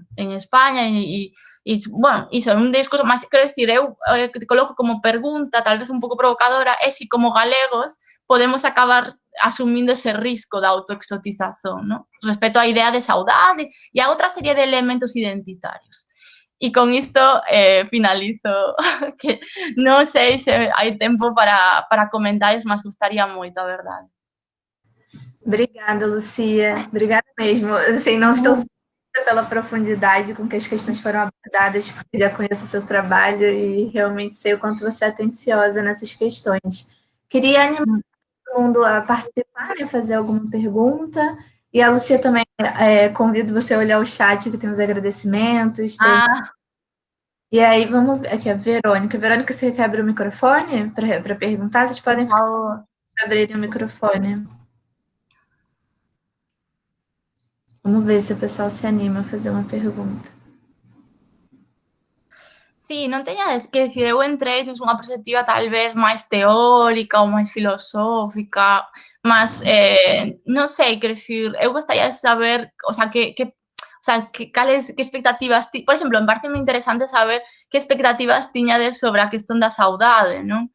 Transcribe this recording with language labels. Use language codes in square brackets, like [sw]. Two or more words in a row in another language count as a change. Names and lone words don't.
[gl] E bueno, iso é un discurso, mas quero dicir, eu te coloco como pregunta, tal vez un pouco provocadora, é se como galegos podemos acabar asumindo ese risco da autoexotización, non? Respecto á idea de saudade e a outra serie de elementos identitarios. E con isto finalizo, que non sei se hai tempo para comentarios, mas gustaría moito, a verdade. [pt] Obrigada, Lucia. Obrigada mesmo. Assim, não estou surpresa pela profundidade com que as questões foram abordadas, porque já conheço o seu trabalho e realmente sei o quanto você é atenciosa nessas questões. Queria animar todo mundo a participar e fazer alguma pergunta. E a Lucia também, convido você a olhar o chat, que tem os agradecimentos. E aí, vamos ver aqui, a Verônica. Verônica, você quer abrir o microfone para perguntar? Vocês podem abrir o microfone. Vamos ver se o pessoal se anima a fazer uma pergunta. [gl] Sí, non teñades que dicir, eu entrei desde unha perspectiva tal vez máis teórica ou máis filosófica, mas non sei, quero dicir, eu gostaría de saber, o sea, que expectativas, por exemplo, me parece moi interesante saber que expectativas tiñades sobre a questón da saudade, non?